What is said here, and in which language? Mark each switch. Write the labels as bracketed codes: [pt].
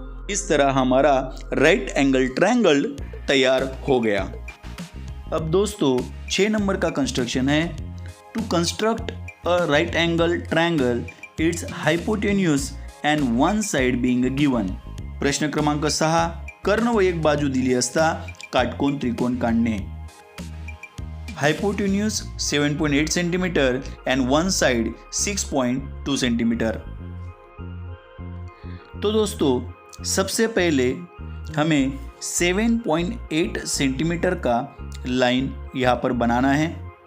[hi] इस तरह हमारा राइट एंगल ट्रायंगल तैयार हो गया। अब दोस्तों 6 नंबर का कंस्ट्रक्शन है। [en] To construct a right angle triangle, it's hypotenuse and one side being given. [mr] प्रश्न क्रमांक 6, कर्ण व एक बाजू दिली असता काटकोन त्रिकोण काढणे। [en] Hypotenuse 7.8 centimetre and one side 6.2 centimetre. [hi] तो दोस्तों सबसे पहले हमें 7.8 सेंटीमीटर का लाइन यहाँ पर बनाना है।